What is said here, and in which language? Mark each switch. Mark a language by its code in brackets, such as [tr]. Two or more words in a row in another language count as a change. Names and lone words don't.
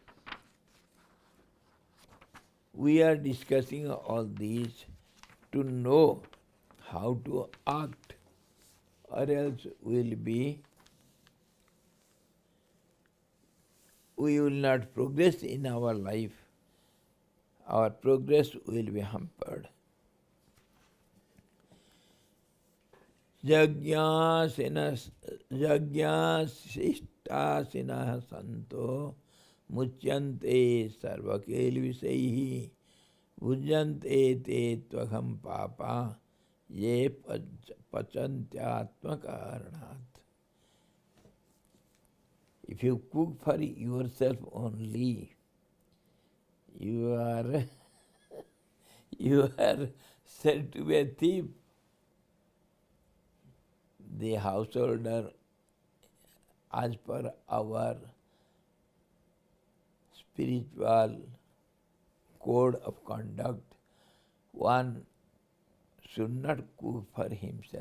[en] We are discussing all these to know how to act, or else we will not progress in our life. Our progress will be hampered. [sa] यज्ञशिष्टाशिनः सन्तो मुच्यन्ते सर्वकिल्बिषैः भुञ्जते ते त्वघं पापा ये पचन्त्यात्मकारणात्. [en] If you cook for yourself only, you are said to be a thief. The householder, as per our spiritual code of conduct, one should not cook for himself.